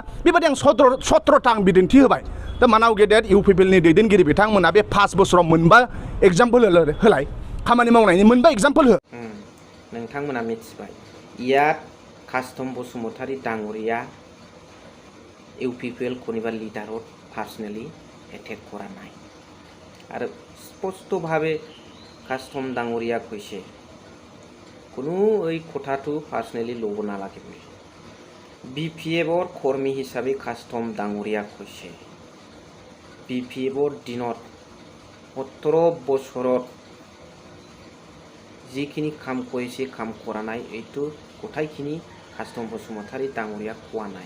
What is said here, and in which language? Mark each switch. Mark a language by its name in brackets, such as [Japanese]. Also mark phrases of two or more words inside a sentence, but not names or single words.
[Bodo] बेबायदि आं 17था आं बिदिन्थि होबाय। दा मानाव गेदेर UPPLनि दैदेनगिरि बिथांमोना बे 5 बोसोराव मोनबा एग्जाम्पल होलाय, खामानि मावनायनि मोनबा एग्जाम्पल हो। नोंथांमोना मिथिबाय [Assamese] ইয়াত কাষ্টম বসুমতাৰী ডাঙৰীয়া UPPL কোনোবা লিডাৰত পাৰ্চনেলি এটেক কৰা নাই। আৰু স্পষ্টভাৱে কাষ্টম ডাঙৰীয়া কৈছে কোনো এই কথাটো পাৰ্চনেলি ল'ব নালাগে বুলি। BPFৰ কৰ্মী হিচাপে কাষ্টম ডাঙৰীয়া কৈছে BPFৰ দিনত 17 বছৰত যিখিনি কাম কৰিছে কাম কৰা নাই এইটো গোটাইখিনি কাষ্টম বসুমতাৰী ডাঙৰীয়া কোৱা নাই।